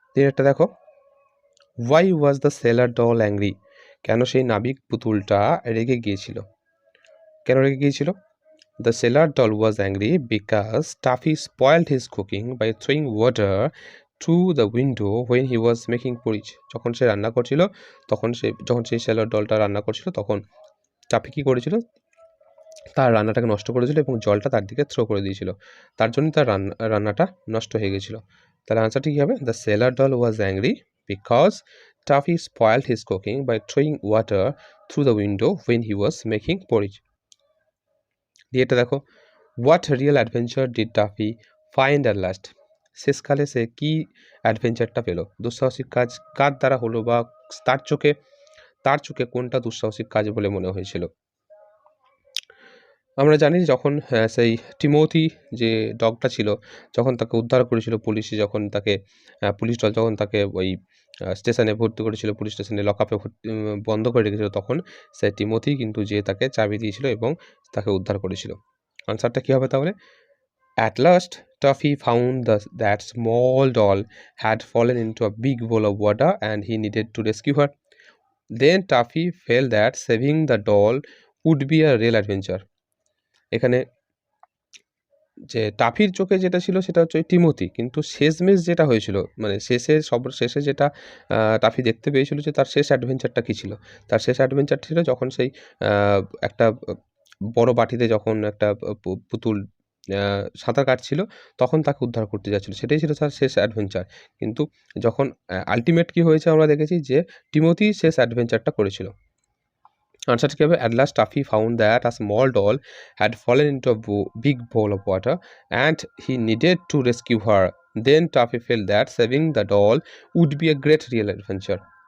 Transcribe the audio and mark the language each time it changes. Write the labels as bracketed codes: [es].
[bn] একটা দেখো, [en] Why was the sailor doll angry. [bn] কেন সেই নাবিক পুতুলটা রেগে গিয়েছিল? কেন রেগে গিয়েছিল? [en] The sailor doll was angry because Taffy spoiled his cooking by throwing water through the window when he was making porridge. [bn] যখন সে রান্না করছিল যখন সেই সেলার ডলটা রান্না করছিল তখন টাফি কী করেছিল, তার রান্নাটাকে নষ্ট করেছিল এবং জলটা তার দিকে থ্রো করে দিয়েছিল, তার জন্য তার রান্নাটা নষ্ট হয়ে গেছিলো। তাহলে আনসারটি কী হবে? [en] The sailor doll was angry because Taffy spoiled his cooking by throwing water through the window when he was making porridge. [bn] এটা দেখো, [en] What real adventure did Taffy find at last. [bn] শেষকালে সে কী অ্যাডভেঞ্চারটা পেল, দুঃসাহসিক কাজ কার দ্বারা হলো বা তার চোখে কোনটা দুঃসাহসিক কাজ বলে মনে হয়েছিল? আমরা জানি যখন সেই টিমোথি যে ডগটা ছিল, যখন তাকে উদ্ধার করেছিল পুলিশে, যখন তাকে পুলিশ দল যখন তাকে ওই স্টেশনে ভর্তি করেছিল, পুলিশ স্টেশনে লকআপে বন্ধ করে রেখেছিল, তখন সে টিমোথি কিন্তু যে তাকে চাবি দিয়েছিল এবং তাকে উদ্ধার করেছিল। আনসারটা কী হবে তাহলে? [en] At last, Tuffy found that small doll had fallen into a big bowl of water and he needed to rescue her. Then Tuffy felt that saving the doll would be a real adventure. [bn] এখানে যে টাফির চোখে যেটা ছিল সেটা হচ্ছে ওই Timothy, কিন্তু শেষমেশ যেটা হয়েছিল, মানে শেষে যেটা টাফি দেখতে পেয়েছিল যে তার শেষ অ্যাডভেঞ্চারটা কী ছিল। তার শেষ অ্যাডভেঞ্চার ছিল যখন সেই একটা বড় বাটিতে যখন একটা পুতুল সাঁতার কাটছিল, তখন তাকে উদ্ধার করতে যাচ্ছিল, সেটাই ছিল তার শেষ অ্যাডভেঞ্চার। কিন্তু যখন আল্টিমেট কী হয়েছে আমরা দেখেছি যে টিমোথি শেষ অ্যাডভেঞ্চারটা করেছিল। আনসারটা কী হবে? [en] At last Tuffy found that a small doll had fallen into a big bowl of water and he needed to rescue her. Then Tuffy felt that saving the doll would be a great real adventure.